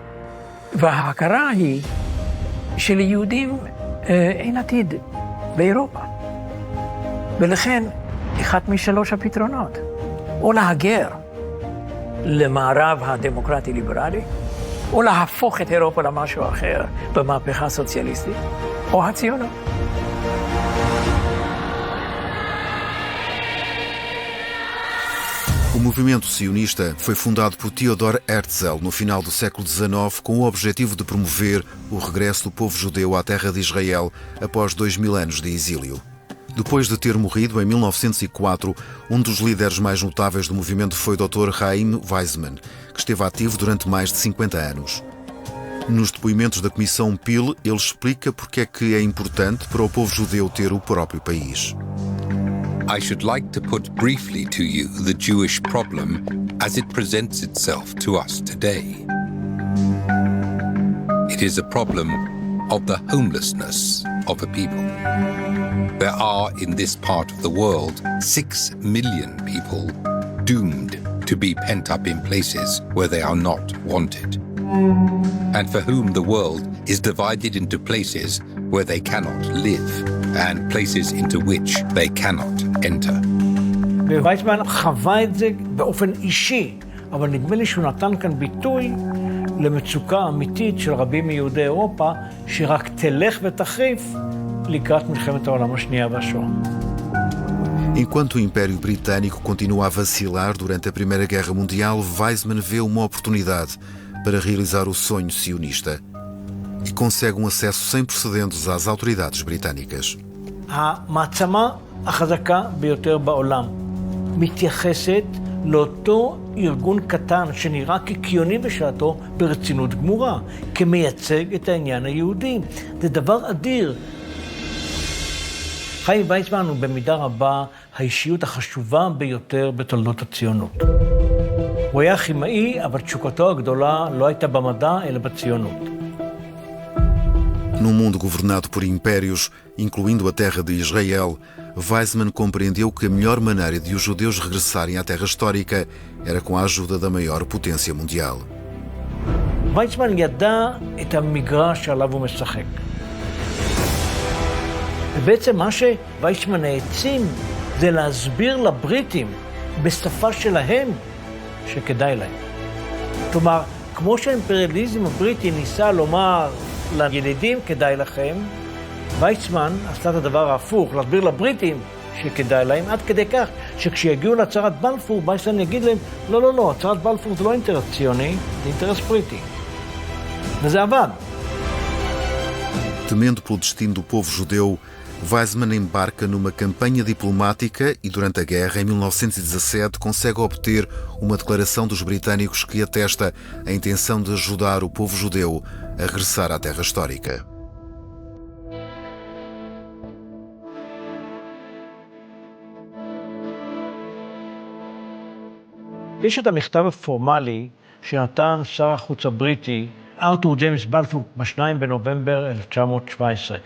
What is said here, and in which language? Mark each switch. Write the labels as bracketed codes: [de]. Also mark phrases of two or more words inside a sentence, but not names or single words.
[he] וההכרה היא שליהודים אין עתיד באירופה. ולכן, אחד משלוש הפתרונות, או להגר למערב הדמוקרטי-ליברלי, או להפוך את אירופה למשהו אחר במהפכה הסוציאליסטית, או הציונות. [pt] O movimento sionista foi fundado por Theodor Herzl no final do século XIX com o objetivo de promover o regresso do povo judeu à terra de Israel após 2000 anos de exílio. Depois de ter morrido em 1904, um dos líderes mais notáveis do movimento foi o Dr. Chaim Weizmann, que esteve ativo durante mais de 50 anos. Nos depoimentos da Comissão Peel, ele explica porque é que é importante para o povo judeu ter o próprio país. [en] I should like to put briefly to you the Jewish problem as it presents itself to us today. It is a problem of the homelessness of a people. There are in this part of the world 6 million people doomed to be pent up in places where they are not wanted, and for whom the world is divided into places where they cannot live and places into which they cannot enter. [he] ווייצמן חווה את זה באופן אישי, אבל נדמה לי שהוא נתן כאן ביטוי למצוקה אמיתית של רבים מיהודי אירופה, שרק תלך ותחריף לקראת מלחמת העולם השנייה והשואה. [pt] Enquanto o Império Britânico continua a vacilar durante a Primeira Guerra Mundial, Weizmann vê uma oportunidade para realizar o sonho sionista e consegue um acesso sem precedentes às autoridades britânicas. [he] המעצמה החזקה ביותר בעולם מתייחסת לאותו ארגון קטן שנראה כקיוני בשעתו ברצינות גמורה, כמייצג את העניין היהודי. זה דבר אדיר. חיים ויצמן הוא במידה רבה האישיות החשובה ביותר בתולדות הציונות. הוא היה כימאי, אבל תשוקתו הגדולה לא הייתה במדע אלא בציונות. [pt] Num mundo governado por impérios, incluindo a terra de Israel, Weizmann compreendeu que a melhor maneira de os judeus regressarem à terra histórica era com a ajuda da maior potência mundial. [he] ויצמן ידע את המגרש שעליו הוא משחק. ובעצם מה שוויצמן העצים זה להסביר לבריטים בשפה שלהם שכדאי להם. כלומר, כמו שהאימפריאליזם הבריטי ניסה לומר לילידים כדאי לכם, ויצמן עשה את הדבר ההפוך, להסביר לבריטים שכדאי להם, עד כדי כך שכשיגיעו להצהרת בלפור, ויצמן יגיד להם, לא, הצהרת בלפור זה לא אינטרס ציוני, זה אינטרס בריטי. וזה עבד. [pt] Temendo pelo destino do povo judeu, Weizmann embarca numa campanha diplomática e, durante a guerra, em 1917, consegue obter uma declaração dos britânicos que atesta a intenção de ajudar o povo judeu a regressar à terra histórica. [he] יש את המכתב הפורמלי שנתן שר החוץ הבריטי, ארתור ג'יימס בלפור, ב-2 בנובמבר 1917.